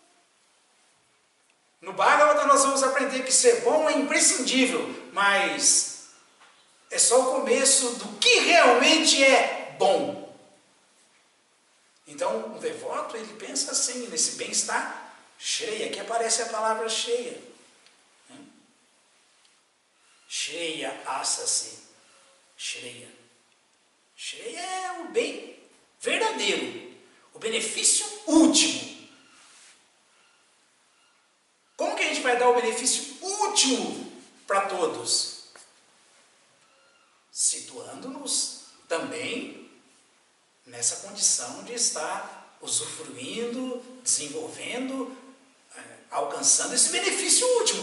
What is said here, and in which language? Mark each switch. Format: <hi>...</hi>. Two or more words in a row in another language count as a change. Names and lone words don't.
<pt>No Bhagavatam nós vamos aprender que ser bom é imprescindível, mas é só o começo do que realmente é bom. Então o devoto, ele pensa assim, nesse bem-estar cheia, aqui aparece a palavra cheia.</pt> <sa>श्रेय आशसि.</sa> <pt>Shreya. Shreya é o bem verdadeiro, o benefício último. Como que a gente vai dar o benefício último para todos, situando-nos também nessa condição de estar usufruindo, desenvolvendo, alcançando esse benefício último.</pt>